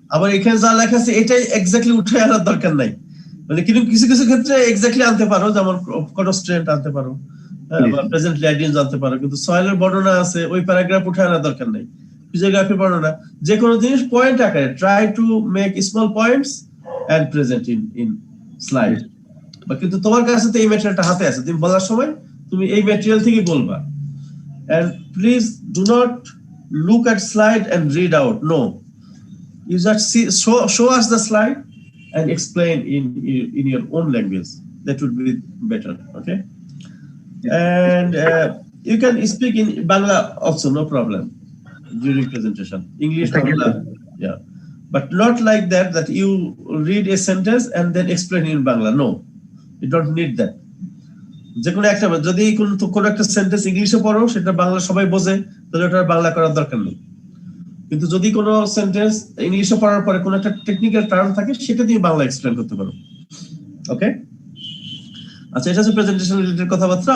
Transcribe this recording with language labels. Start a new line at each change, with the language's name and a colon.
Bangla: আবার এখানে যা লেখা আছে এটাই এক্স্যাক্টলি উঠে আনার দরকার নাই। মানে কিন্তু কিছু কিছু ক্ষেত্রে এক্স্যাক্টলি আনতে পারো, যেমন কনস্ট্রেন্ট আনতে পারো, বা প্রেজেন্ট ল্যাডিন জানতে পারো, কিন্তু সয়েলের বর্ণনা আছে ওই প্যারাগ্রাফ উঠে আনার দরকার নাই। ফিজিওগ্রাফির বর্ণনা যে কোনো জিনিস পয়েন্ট আকারে,
English: Try to make small points and present in slide.
Bangla: বা কিন্তু তোমার কাছে তো এই ম্যাটেরিয়ালটা হাতে আছে, তুমি বলার সময় তুমি এই ম্যাটেরিয়াল থেকে বলবা।
English: And please do not look at slide and read out. No, you just show us the slide and explain in your own language. That would be better. Okay. And you can speak in Bangla also, no problem, during presentation. English, Bangla, yeah, but not like that you read a sentence and then explain in Bangla. No, you don't need that.
Bangla: যে কোনো একটা, যদি কোনো একটা sentence ইংলিশে পড়ো সেটা বাংলা সবাই বোঝে, তাহলে ওটা বাংলা করার দরকার নেই। কিন্তু যদি কোনো সেন্টেন্স ইংলিশে পড়ার পরে কোনো একটা টেকনিক্যাল টার্ম থাকে, সেটা দিয়ে বাংলা এক্সপ্লেন করতে পারো। ওকে, আচ্ছা, এটা হচ্ছে প্রেজেন্টেশন রিলেটেড কথাবার্তা।